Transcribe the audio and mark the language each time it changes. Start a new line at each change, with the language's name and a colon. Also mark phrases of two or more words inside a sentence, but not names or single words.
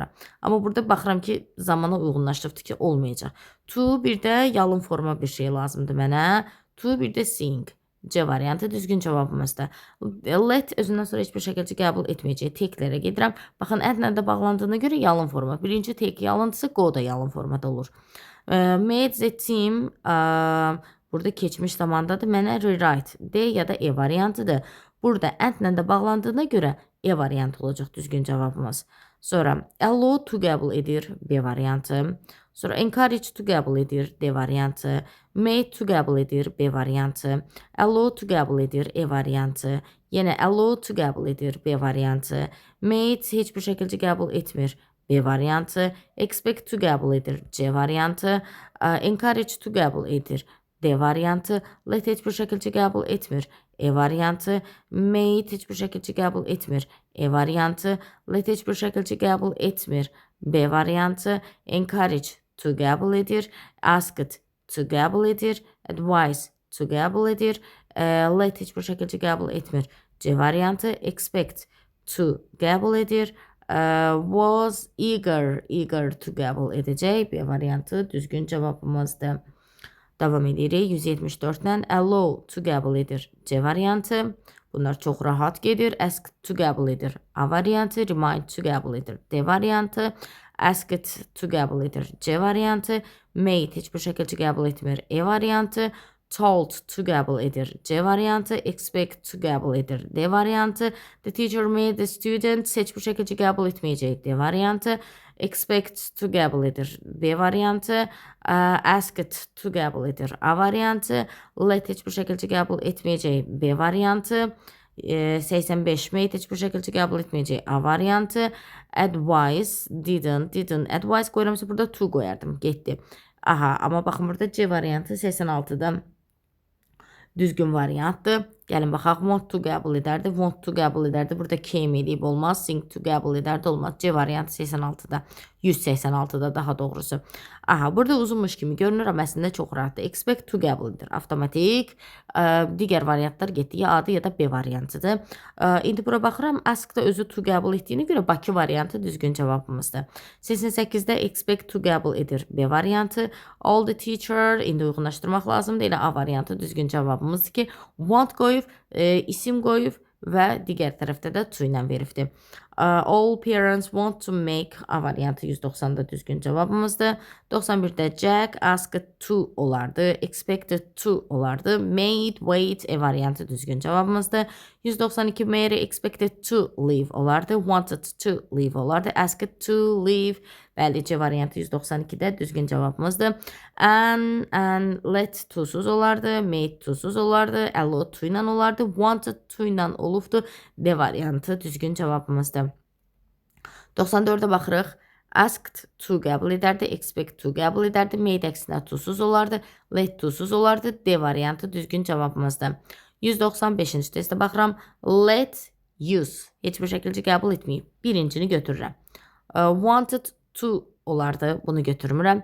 Azerbaijani: Amma burada baxıram ki, zamana uyğunlaşdırdı ki, olmayacaq. To bir də yalın forma bir şey lazımdır mənə. To bir də sing. C variantı düzgün cavabımızdır. Let özündən sonra heç bir şəkildə qəbul etməyəcək. Teklərə gedirəm. Baxın, and-lə də bağlandığına görə yalın forma. Birinci tek yalındırsa, go da yalın formada olur.
English: Made the team
Azerbaijani: burada keçmiş zamandadır. Mənə rewrite. D ya da E variantıdır. Burada and-lə də bağlandığına görə E variantı olacaq düzgün cavabımız. Sonra
English: allow to
Azerbaijani: qəbul edir. B variantı. Sonra
English: encourage to
Azerbaijani: qəbul edir. D variantı.
English: Made to
Azerbaijani: qəbul edir. B variantı.
English: Allow to
Azerbaijani: qəbul edir. E variantı. Yenə
English: allow to
Azerbaijani: qəbul edir. B variantı. Made heç bir şəkildə qəbul etmir. B variantı.
English: Expect to
Azerbaijani: qəbul edir. C variantı.
English: Encourage to
Azerbaijani: qəbul edir. D variantı. Let heç bir şəkildə qəbul etmir. E variantı. Made heç bir şəkildə qəbul etmir. E variantı. Let heç bir şəkildə qəbul etmir. B variantı.
English: Encourage to
Azerbaijani: qəbul edir.
English: Asked to
Azerbaijani: qəbul edir.
English: Advise to
Azerbaijani: qəbul edir. Let heç bir şəkildə qəbul etmir. C variantı.
English: Expect to
Azerbaijani: qəbul edir.
English: Was eager to
Azerbaijani: qəbul edəcək. B variantı düzgün cavabımızdır. Davam edirik. 174-dən
English: allow to
Azerbaijani: qəbul edir. C variantı. Bunlar çox rahat gedir.
English: Ask to
Azerbaijani: qəbul edir. A variantı.
English: Remind to
Azerbaijani: qəbul edir. D variantı.
English: Asked to
Azerbaijani: qəbul edir. C variantı. Made heç bir şəkildə qəbul etmir. E variantı.
English: Told to
Azerbaijani: qəbul edir. C variantı.
English: Expect to
Azerbaijani: qəbul edir. D variantı.
English: The teacher made the students
Azerbaijani: heç bir şəkildə qəbul etməyəcək. D variantı.
English: Expect to
Azerbaijani: qəbul edir. B variantı.
English: Asked to
Azerbaijani: qəbul edir. A variantı. Let heç bir şəkildə qəbul etməyəcək. B variantı. 85 made heç bir şəkildə qəbul etməyəcək. A variantı.
English: Advise didn't.
Azerbaijani: Advise qoyuramsa burada to qoyardım. Getdi. Aha, amma baxın burada C variantı 86-da düzgün variantdır. Gəlin baxaq,
English: want to
Azerbaijani: qəbul edərdi,
English: want to
Azerbaijani: qəbul edərdi. Burada came edib olmaz,
English: sing to
Azerbaijani: qəbul edərdi olmaz. C variantı 86-da, 186-da daha doğrusu. Aha, burada uzunmuş kimi görünür, amma əslində çox rahatdır.
English: Expect to
Azerbaijani: qəbul edir, avtomatik. Digər variantlar getdi, ya adı ya da B variantıdır. İndi bura baxıram, ask-da özü to qəbul etdiyini görə Bakı variantı düzgün cavabımızdır. 88-də
English: expect to
Azerbaijani: qəbul edir, B variantı.
English: All the teacher,
Azerbaijani: indi uyğunlaşdırmaq lazımdır, elə A variantı düzgün cavabımızdır ki, want qoyub, isim qoyub, və digər tərəfdə də to ilə veribdir.
English: All parents want to make
Azerbaijani: A variantı 190-da düzgün cavabımızdır. 91-də
English: Jack asked to
Azerbaijani: olardı.
English: Expected to
Azerbaijani: olardı. Made, wait E variantı düzgün cavabımızdır.
English: 192 Mary expected to leave olardı. Wanted to leave olardı. Asked to leave.
Azerbaijani: Bəli, C variantı 192-də düzgün cavabımızdır. And let tuzsuz olardı. Made tuzsuz olardı.
English: Allowed to
Azerbaijani: ilə olardı.
English: Wanted to
Azerbaijani: ilə olubdu. D variantı düzgün cavabımızdır. 94-ə baxırıq.
English: Asked to
Azerbaijani: qəbul edərdi.
English: Expect to
Azerbaijani: qəbul edərdi. Made əksinə tuzsuz olardı. Let tuzsuz olardı. D variantı düzgün cavabımızdır. 195-ci testə baxıram.
English: Let use.
Azerbaijani: Heç bir şəkildə qəbul etməyib. Birincini götürürəm.
English: Wanted to
Azerbaijani: olardı. Bunu götürmürəm.